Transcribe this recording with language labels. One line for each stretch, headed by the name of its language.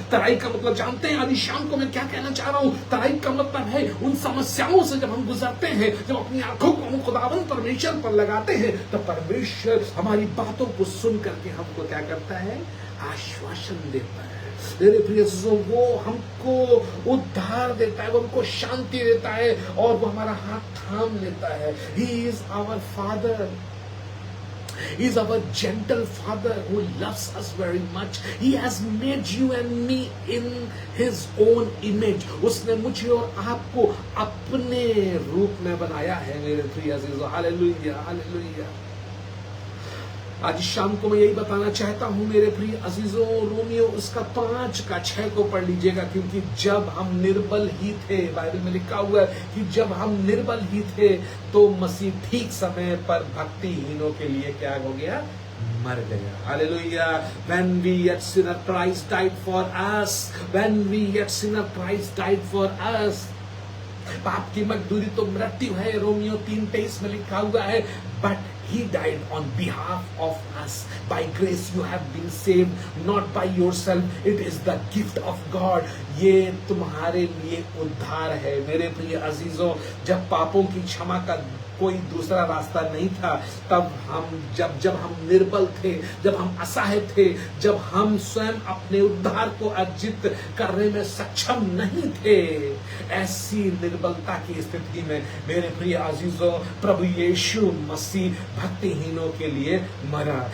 Hindi: तराई का मतलब जानते हैं आज शाम को मैं क्या कहना चाह रहा हूं? तराई का मतलब है उन समस्याओं से जब हम गुजरते हैं, जब अपनी आंखों को हम खुदावंद परमेश्वर पर लगाते हैं, तो परमेश्वर हमारी बातों को सुन करके हमको क्या करता है? आश्वासन देता है। मेरे प्रिय दोस्तों, वो हमको उद्धार देता है, वो हमको शांति देता है और वो हमारा हाथ थाम लेता है।
English: He is our father. He is our gentle father who loves us very much. He has made you and me in his own image.
Hindi: उसने मुझे और आपको अपने रूप में बनाया है मेरे प्रिय अजीजों। Hallelujah, hallelujah. आज शाम को मैं यही बताना चाहता हूं मेरे प्रिय अजीजों, रोमियो उसका 5 का 6 को पढ़ लीजिएगा, क्योंकि जब हम निर्बल ही थे, बाइबल में लिखा हुआ है कि जब हम निर्बल ही थे तो मसीह ठीक समय पर भक्तिहीनों के लिए क्या हो गया? मर गया। Hallelujah.
English: When we yet sinner, Christ died for us. When we yet sinner, Christ died for us.
Hindi: पाप की मजदूरी तो मृत्यु है, रोमियो 3:23 में लिखा हुआ है,
English: but he died on behalf of us. By grace you have been saved, not by yourself. It is the gift of God.
Hindi: ये तुम्हारे लिए उद्धार है। मेरे प्रिय अजीजों, जब पापों की क्षमा का कोई दूसरा रास्ता नहीं था, तब हम जब हम निर्बल थे, जब हम असहाय थे, जब हम स्वयं अपने उद्धार को अर्जित करने में सक्षम नहीं थे, ऐसी निर्बलता की स्थिति में मेरे प्रिय अजीजों, प्रभु यीशु मसीह भक्तिहीनों के लिए मरा।